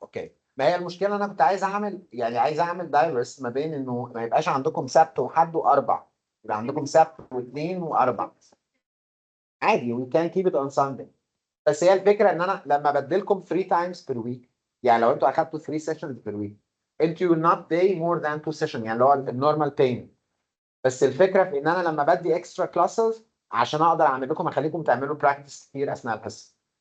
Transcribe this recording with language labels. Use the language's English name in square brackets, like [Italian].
[Arabic] اوكي ما هي المشكله انا كنت عايز اعمل يعني عايز اعمل دايفرس ما بين انه ما يبقاش عندكم سبت وحد واربع يبقى عندكم سبت واثنين واربع عادي [English] we can keep it on Sunday. [Arabic] بس هي الفكره ان انا لما بديلكم [English] 3 times per week [Arabic] يعني لو انتوا اخدتوا [English] 3 sessions per week [Arabic] انت [English] will not pay more than 2 session [Arabic] يعني اللي هو النورمال [English] payment. [Arabic] بس الفكره في ان انا لما بدي اكسترا كلاسز عشان اقدر اعمل لكم اخليكم تعملوا براكتس كتير اثناء الحصه.